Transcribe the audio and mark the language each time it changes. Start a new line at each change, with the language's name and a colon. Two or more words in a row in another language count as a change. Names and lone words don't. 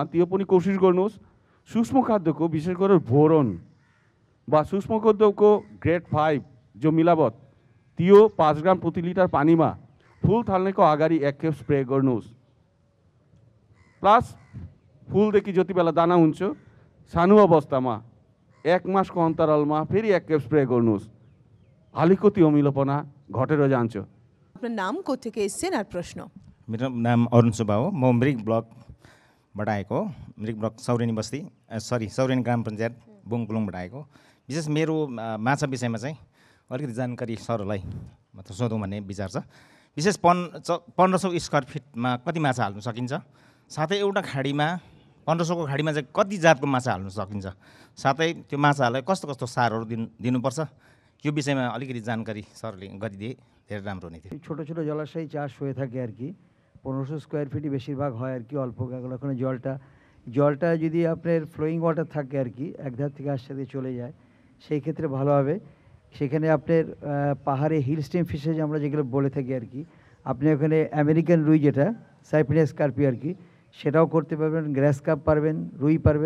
Nepali: त्यो पनि कोसिस गर्नुहोस्। सूक्ष्म खाद्यको विशेष गरेर बोरोन वा सूक्ष्म खाद्यको ग्रेड 5 जो मिलावट त्यो 5 ग्राम प्रति लिटर पानीमा फुल थाल्नेको अगाडि 1 खेप स्प्रे गर्नुहोस्। प्लस फुलदेखि जति बेला दाना हुन्छ सानो अवस्थामा 1 मासको अन्तरालमा फेरि 1 खेप स्प्रे गर्नुहोस्। अलिकति अमिलोपना घटेर जान्छ।
Bangla: আপনার নাম কোথেকে এসেছেন আর প্রশ্ন?
Nepali: मेरो नाम अरुण सुब्बा हो। म मिरिक ब्लकबाट आएको हो। मिरिक ब्लक सौरेनी बस्ती सौरेनी ग्राम पञ्चायत बुङकुलुङबाट आएको। विशेष मेरो माछा विषयमा चाहिँ अलिकति जानकारी सरलाई मतलब सोधौँ भन्ने विचार छ। विशेष 1500 स्क्वायर फिटमा कति माछा हाल्नु सकिन्छ, साथै एउटा खाडीमा 1500को खाडीमा चाहिँ कति जातको माछा हाल्नु सकिन्छ, साथै त्यो माछाहरूलाई कस्तो कस्तो सारहरू दिनुपर्छ, यो विषयमा अलिकति जानकारी सरले गरिदिए धेरै राम्रो हुने थियो।
Bangla: ছোট ছোট জলাশয় চাষ হয়ে থাকে আর কি, 1500 স্কোয়ার ফিটই বেশিরভাগ হয় আর কি। অল্প ওখানে জলটা যদি আপনার
English: flowing water
Bangla: থাকে আর কি, এক ধার থেকে আর সাথে চলে যায়, সেই ক্ষেত্রে ভালো হবে। সেখানে আপনার পাহাড়ে
English: hill stem fishes
Bangla: আমরা যেগুলো বলে থাকি আর কি, আপনি ওখানে আমেরিকান রুই যেটা সাইপ্রিনাস কার্পি আর কি, সেটাও করতে পারবেন,
English: grass carp
Bangla: পারবেন, রুই পারবেন।